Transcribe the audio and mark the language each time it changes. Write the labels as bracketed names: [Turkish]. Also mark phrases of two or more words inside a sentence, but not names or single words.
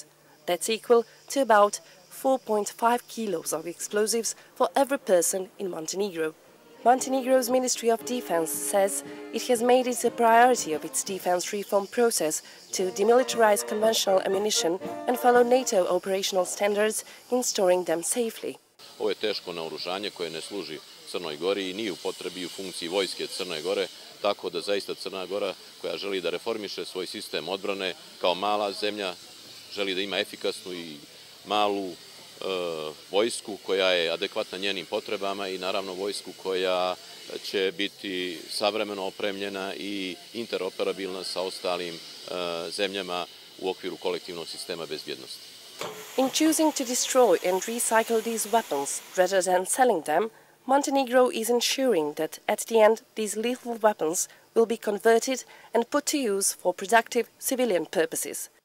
[English] That's equal to about 4.5 kilos of explosives for every person in Montenegro. Montenegro's Ministry of Defence says it has made it a priority of its defence reform process to demilitarize conventional ammunition and follow NATO operational standards in storing them safely. [Serbian] Ovo je teško naoružanje koje ne služi Crnoj Gori i nije u potrebi u funkciji vojske Crne Gore, tako da zaista Crna Gora koja želi da reformiše svoj sistem odbrane kao mala zemlja, želi da ima efikasnu i malu vojsku koja je adekvatna njenim potrebama i naravno vojsku koja će biti savremeno opremljena i interoperabilna sa ostalim zemljama u okviru kolektivnog sistema bezbjednosti. [English] In choosing to destroy and recycle these weapons rather than selling them, Montenegro is ensuring that at the end these lethal weapons will be converted and put to use for productive civilian purposes.